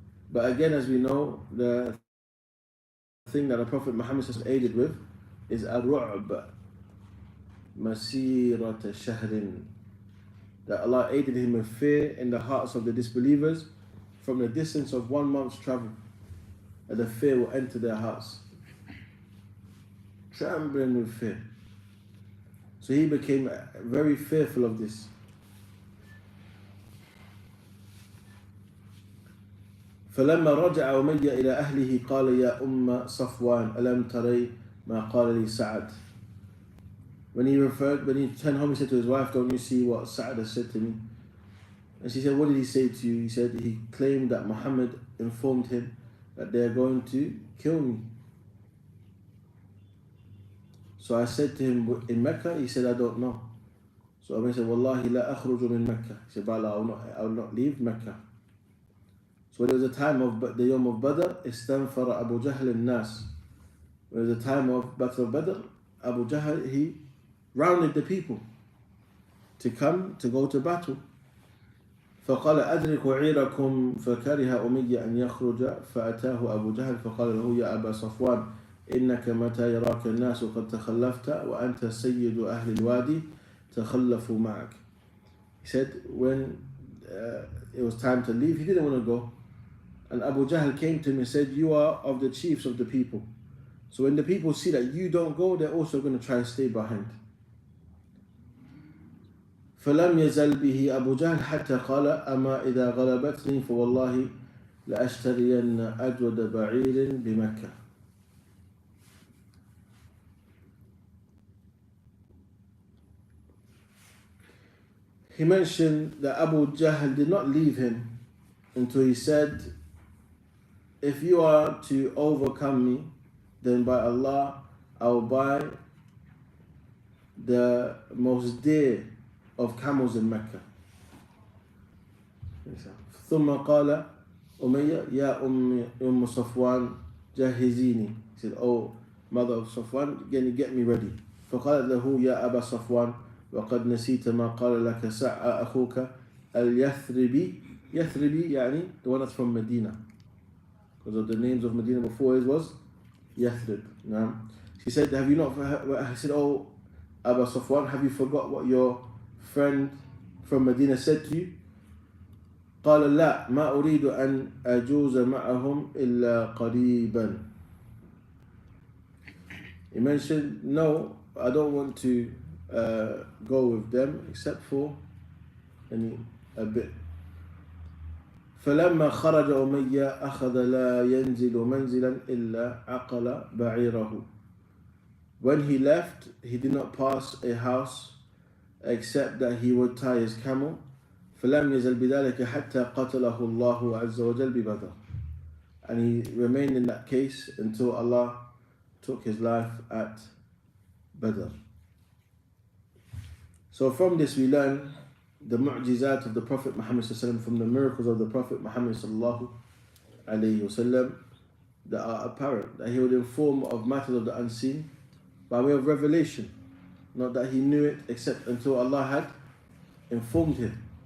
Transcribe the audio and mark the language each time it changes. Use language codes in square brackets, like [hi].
[en] But again, as we know, the thing that the Prophet Muhammad aided with is [ar] al-ru'b, masirata shahrin, [en] that Allah aided him with fear in the hearts of the disbelievers from the distance of 1 month's travel, and the fear will enter their hearts, trembling with fear. So he became very fearful of this. [ar] فلما رجع أمية إلى أهله قال يا صفوان ألم تري ما قال لي سعد. [en] When he turned home, he said to his wife, don't you see what Sa'ad has said to me? And she said, what did he say to you? He said he claimed that Muhammad informed him that they are going to kill me. So I said to him, in Mecca? He said, I don't know. So I said, [ar] Wallahi la akhruju min Mecca. [en] He said, I will not leave Mecca. So when it was the time of the Yom of Badr, [ar] istanfara Abu Jahl al-Nas. [en] When it was the time of Battle of Badr, Abu Jahl, he rounded the people to go to battle. [ar] فقال أدرك عيركم فكره أمية أن يخرج فأتاه أبو جهل فقال له يا أبا صفوان إنك متى يراك الناس قد تخلفت وأنت سيد أهل الوادي تخلفوا معك. [en] He said when it was time to leave, he didn't want to go, and Abu Jahl came to him and said, you are of the chiefs of the people, so when the people see that you don't go, they're also going to try to stay behind. [ar] فلم يزل به أبو جهل حتى قال أما إذا غلبتني فوالله لأشترين أجود بعير بمكة. [en] He mentioned that Abu Jahl did not leave him until he said, if you are to overcome me, then by Allah I will buy the most dear of camels in Mecca. [ar] ثم قال أمية يا أم صفوان جهزيني. [en] He said, oh mother of Safwan, get me ready. [ar] فقالت له يا أبا صفوان وقد نسيت ما قال لك أخوك al-Yathribi. [en] Yathribi, yani the one that's from Medina. Because of the names of Medina before it was Yathrib. She said, have you not, I said, oh, Abu Safwan, have you forgot what your friend from Medina said to you? [ar] قال لا ما أريد أن أجوز معهم إلا قريبا. [en] He mentioned, no, I don't want to go with them except for a bit. [ar] فلما خرج أمية أخذ لا ينزل منزلا إلا عقل بعيره. [en] When he left, he did not pass a house except that he would tie his camel. [ar] فلم يزل بذلك حتى قتله الله عز وجل ببدر. [en] And he remained in that case until Allah took his life at Badr. So from this we learn the mu'jizat of the Prophet Muhammad ﷺ, from the miracles of the Prophet Muhammad ﷺ that are apparent, that he would inform of matters of the unseen by way of revelation, not that he knew it except until Allah had informed him.